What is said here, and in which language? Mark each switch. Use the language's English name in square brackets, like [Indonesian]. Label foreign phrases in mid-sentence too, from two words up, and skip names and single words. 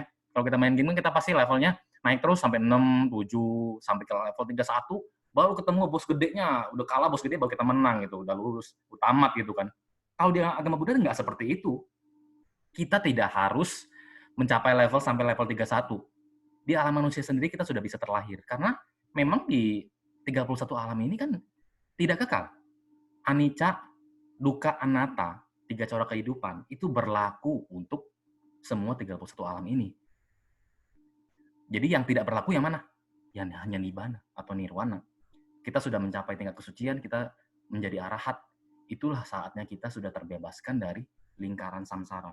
[Indonesian] Kalau kita main game kita pasti levelnya naik terus sampai 6, 7, sampai ke level 31, baru ketemu bos gedenya, udah kalah bos gede baru kita menang gitu, udah lulus, tamat gitu kan. Kalau di agama Buddha nggak seperti itu. Kita tidak harus mencapai level sampai level 31. Di alam manusia sendiri kita sudah bisa terlahir. Karena memang di 31 alam ini kan tidak kekal. [Pali] Anicca, dukkha, anatta, [Indonesian] 3 corak kehidupan, itu berlaku untuk semua 31 alam ini. Jadi yang tidak berlaku yang mana? Yang hanya nibbana atau nirwana. Kita sudah mencapai tingkat kesucian, kita menjadi arahat. Itulah saatnya kita sudah terbebaskan dari lingkaran samsara.